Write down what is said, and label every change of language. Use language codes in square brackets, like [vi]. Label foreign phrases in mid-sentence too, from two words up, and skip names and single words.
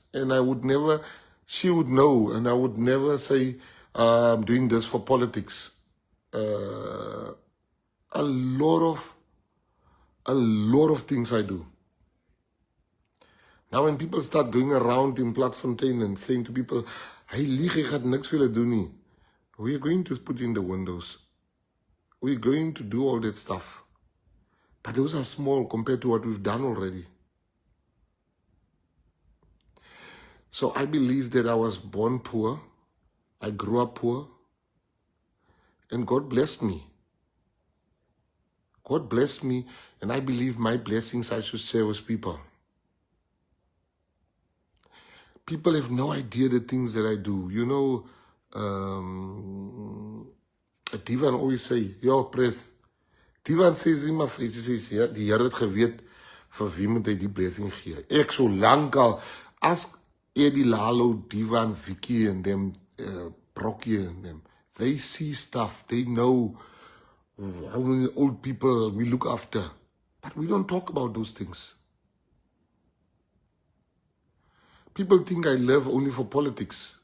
[en] And I would never, she would know, and I would never say, I'm doing this for politics. A lot of things I do. Now when people start going around in Platfontein and saying to people, [af] hey, lieg, jy gaan niks vir hulle doen nie. [en] We're going to put in the windows. We're going to do all that stuff. But those are small compared to what we've done already. So I believe that I was born poor. I grew up poor. And God blessed me. God blessed me, and I believe my blessings I should share with people. People have no idea the things that I do. You know, Divan always say, yo, Pres. Divan says in my face, he says, [af] ja, die Here het geweet, vir wie moet hy die blessing gee. Ek so lang al, [en] ask Eddie Lalo, Divan, Vicky, and them, Brokkie, and them. They see stuff, they know how many old people we look after. But we don't talk about those things. People think I live only for politics.